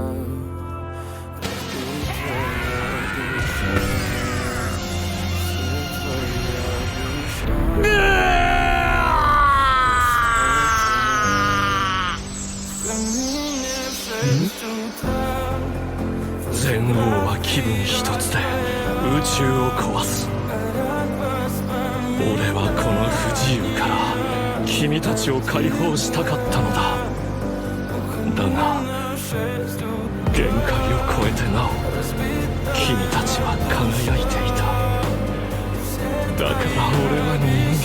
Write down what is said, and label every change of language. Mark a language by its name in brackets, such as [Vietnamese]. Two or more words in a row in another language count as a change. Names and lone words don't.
[Russian] Разбит твоя душа, все твои обещания. В камине в 6 утра. [Japanese] 全王は気分一つで宇宙を壊す。俺はこの不自由から君たちを解放したかったのだ。だが限界を超えてなお君たちは輝いていた。だから俺は逃